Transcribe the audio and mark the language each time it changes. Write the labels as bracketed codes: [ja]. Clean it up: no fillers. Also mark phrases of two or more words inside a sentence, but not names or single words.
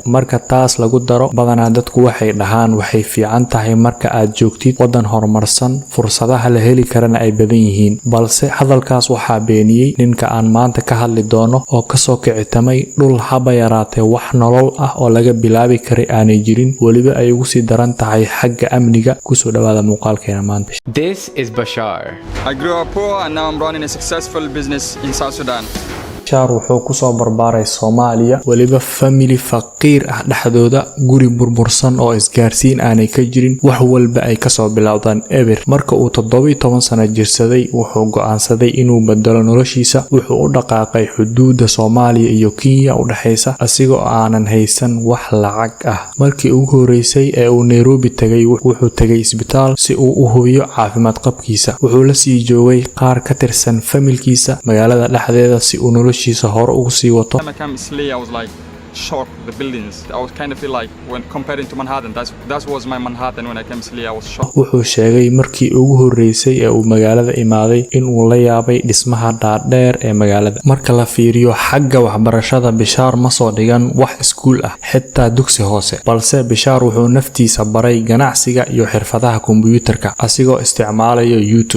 [so] Marka taas lagu daro, badanaa dadku waxay dhahaan waxay fiican tahay marka aad joogtid waddan horumarsan, fursadaha la heli karana ay badan yihiin. Balse hadalkaas waxaa beeniyey ninka aan maanta ka hadli doono oo kasoo kicitamay dhul haba yaraatee wax nolol ah oo laga bilaabi karay aanay jirin, weliba ay ugu sii daran tahay xagga amniga. Kusoo dhawaada muuqaalkeena maanta. [en] This is Bashar. I grew up poor and now I'm running a successful business in South Sudan. [so] Bashar wuxuu kusoo barbaaray Soomaaliya, weliba family faqiir ah dhexdooda, guri burbursan oo isgaarsiin aanay ka jirin, wax walba ay kasoo bilowdaan eber. Marka uu 17 sano jirsaday wuxuu go'aansaday inuu bedelo noloshiisa. Wuxuu u dhaqaaqay xuduudda Soomaaliya iyo Kenya u dhaxaysa asigoo aanan haysan wax lacag ah. Markii ugu horeysay ee uu Nairobi tagay wuxuu tagay isbitaal si uu u hubiyo caafimaad qabkiisa. Wuxuu la sii joogay qaar ka tirsan familkiisa magaalada dhexdeeda si uu noloshiisa hore ugu sii wato. [en] When I came to Islay, I was like shocked the buildings. I was kind of feel like when comparing to Manhattan, that was my Manhattan. When I came to Islay, I was shocked. [so] Wuxuu sheegay markii ugu horeysay ee uu magaalada imaaday in uu la yaabay dhismaha dhaadheer ee magaalada. Marka la fiiriyo xagga waxbarashada, Bashar ma soo dhigan wax iskuul ah, xitaa dugsi hoose. Balse Bashar wuxuu naftiisa baray ganacsiga iyo xirfadaha kombiyuutarka asigoo isticmaalayo YouTube.